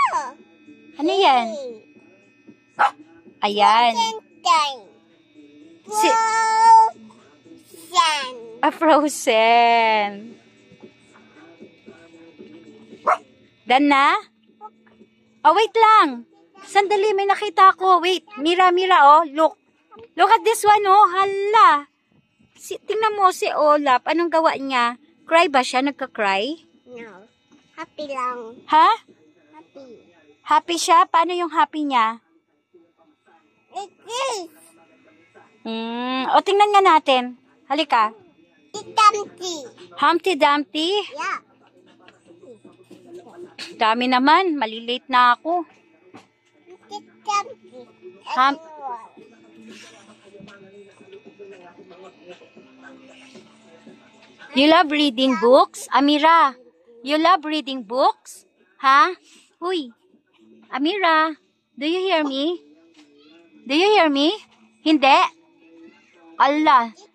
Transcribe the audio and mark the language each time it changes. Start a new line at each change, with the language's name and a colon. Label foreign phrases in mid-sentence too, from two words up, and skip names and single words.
Filipino: Ano yan? Ayan.
English: Frozen. Frozen. Done na?
Filipino: Oh, wait lang. Sandali, may nakita ko.
English: Wait, Mira, oh. Look. Look at this one,
Filipino: oh. Hala. Tingnan mo si Olap. Anong gawa niya? Cry ba siya? Nagka-cry?
English: No. Happy lang. Ha? Happy.
Filipino: Happy siya? Paano yung happy niya?
English: Like this.
Filipino: O, tingnan nga natin. Halika.
English: It's Dumpty. Humpty Dumpty? Yeah.
Filipino: Dami naman. Malilate na ako.
English: It's Dumpty. You love reading books? Amira, you love reading books? Ha? Uy. Amira, do you hear me? Do you hear me?
Filipino: Hindi? Allah.